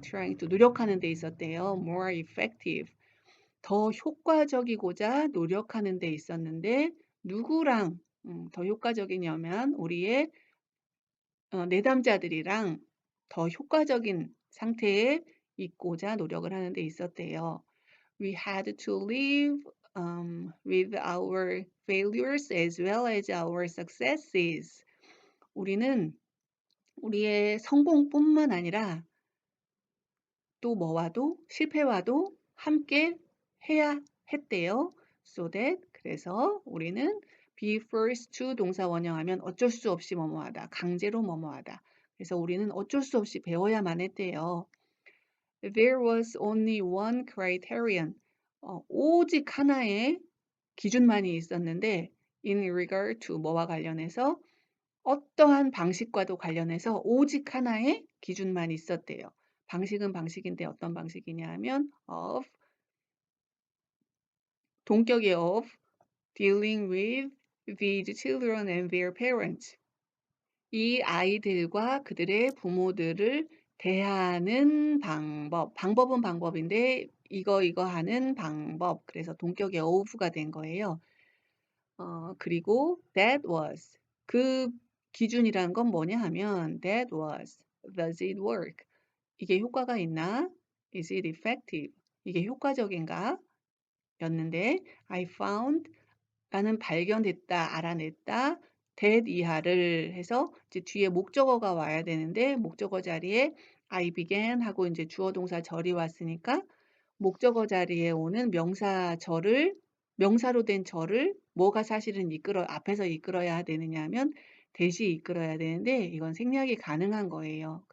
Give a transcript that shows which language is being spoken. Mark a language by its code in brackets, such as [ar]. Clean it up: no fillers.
[ko] trying to 노력하는 데 있었대요. [en] more effective [ko] 더 효과적이고자 노력하는 데 있었는데 누구랑 더 효과적이냐면 우리의 내담자들이랑 더 효과적인 상태에 있고자 노력을 하는 데 있었대요. [en] We had to live with our failures as well as our successes. [ko] 우리는 우리의 성공뿐만 아니라 또 뭐와도 실패와도 함께 해야 했대요. So that 그래서 우리는 [en] be forced to [ko] 동사 원형하면 어쩔 수 없이 뭐뭐하다, 강제로 뭐뭐하다. 그래서 우리는 어쩔 수 없이 배워야만 했대요. [en] There was only one criterion. [ko] 오직 하나의 기준만이 있었는데 [en] in regard to [ko] 뭐와 관련해서 어떠한 방식과도 관련해서 오직 하나의 기준만 있었대요. 방식은 방식인데 어떤 방식이냐 하면 [en] of [ko] 동격의 [en] of dealing with these children and their parents. [ko] 이 아이들과 그들의 부모들을 대하는 방법. 방법은 방법인데 이거 하는 방법. 그래서 동격의 of가 된 거예요. 그리고 [en] that was [ko] 그 기준이란 건 뭐냐 하면 [en] that was does it work? [ko] 이게 효과가 있나? [en] Is it effective? [ko] 이게 효과적인가? 였는데 [en] I found [ko] 나는 발견했다, 알아냈다. that 이하를 해서 이제 뒤에 목적어가 와야 되는데 목적어 자리에 [en] I began [ko] 하고 이제 주어 동사 절이 왔으니까 목적어 자리에 오는 명사로 된 절을 뭐가 사실은 앞에서 이끌어야 되느냐 하면 대시 이끌어야 되는데 이건 생략이 가능한 거예요.